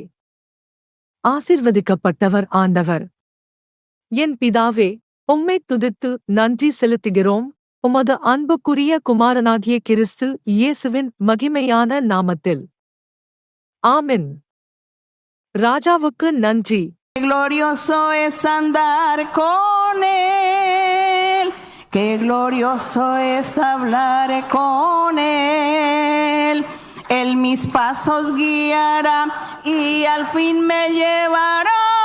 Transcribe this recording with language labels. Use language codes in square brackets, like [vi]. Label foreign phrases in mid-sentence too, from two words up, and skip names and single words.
[ta] ஆசீர்வதிக்கப்பட்டவர் ஆண்டவர். என் பிதாவே, உம்மைத் துதித்து நன்றி செலுத்துகிறோம். உமது அன்புக்குரிய குமாரனாகிய கிறிஸ்து இயேசுவின் மகிமையான நாமத்தில். ஆமென். ராஜாவுக்கு நன்றி. [es] Glorioso es andar con él, qué glorioso es hablar con él. Él mis pasos guiará y al fin me llevará.